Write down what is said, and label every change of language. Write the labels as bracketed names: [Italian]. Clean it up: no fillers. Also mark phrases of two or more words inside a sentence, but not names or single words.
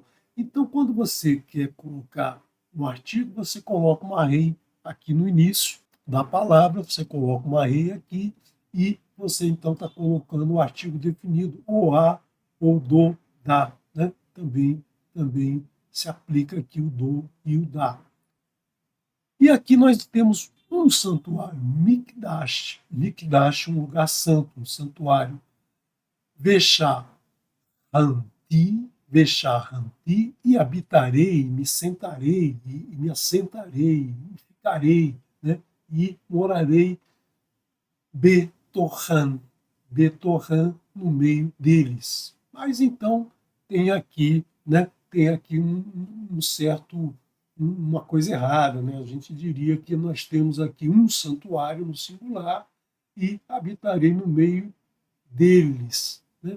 [Portuguese] Então, quando você quer colocar um artigo, você coloca uma rei aqui no início da palavra, você coloca uma rei aqui e você então está colocando o artigo definido, o a, ou do, da, né? Também se aplica aqui o do e o da. E aqui nós temos um santuário, Mikdash. Mikdash, um lugar santo, um santuário. [Hebrew] Vechar Hanti, Vechar Hanti, [Portuguese] e habitarei, me sentarei, e me assentarei, e ficarei, né? E morarei Betorran, Betorran no meio deles. Mas então tem aqui, né? Tem aqui um certo uma coisa errada, né? A gente diria que nós temos aqui um santuário no singular e habitarei no meio deles, né?